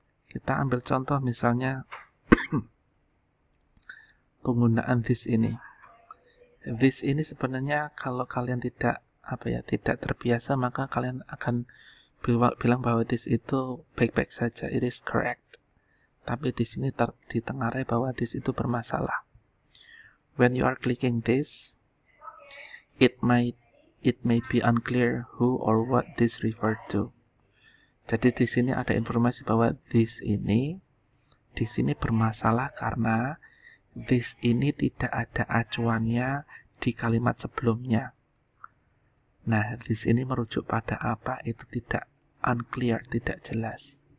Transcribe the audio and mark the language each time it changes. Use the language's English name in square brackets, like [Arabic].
[Indonesian] Kita ambil contoh misalnya penggunaan this ini. This ini sebenarnya kalau kalian tidak terbiasa, maka kalian akan bilang bahwa this itu baik-baik saja, [English] it is correct. [Indonesian] Tapi di sini ditengarai bahwa this itu bermasalah. [English] When you are clicking this, it may be unclear who or what this referred to. [Indonesian] Jadi di sini ada informasi bahwa this ini di sini bermasalah karena this ini tidak ada acuannya di kalimat sebelumnya. Nah, this ini merujuk pada apa itu tidak unclear, tidak jelas.